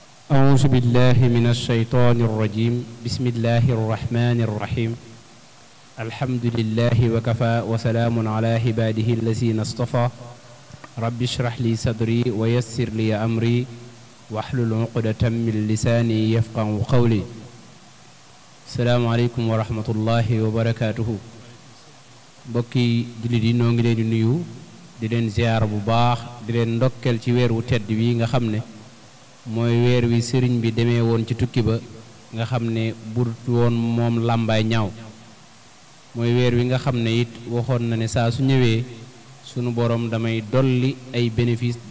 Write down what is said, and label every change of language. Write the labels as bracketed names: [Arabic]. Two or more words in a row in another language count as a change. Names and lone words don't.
[Arabic] أعوذ بالله من الشيطان الرجيم بسم الله الرحمن الرحيم الحمد لله وكفى وسلام على عباده الذين اصطفى رب اشرح لي صدري ويسر لي أمري واحلل عقدة من لساني يفقهوا قولي السلام عليكم ورحمة الله وبركاته [Wolof] bokki jullit yi noo ngi leen di nuyu di leen ziar bu baax di leen ndokkel ci weer wu tedd wi nga xam ne mooy weer wi sëriñ bi demee woon ci tukki ba nga xam ne burut woon moom làmbaay ñaaw mooy weer wi nga xam ne it waxoon na ne saa su ñëwee sunu borom damay dolli ay bénéfice di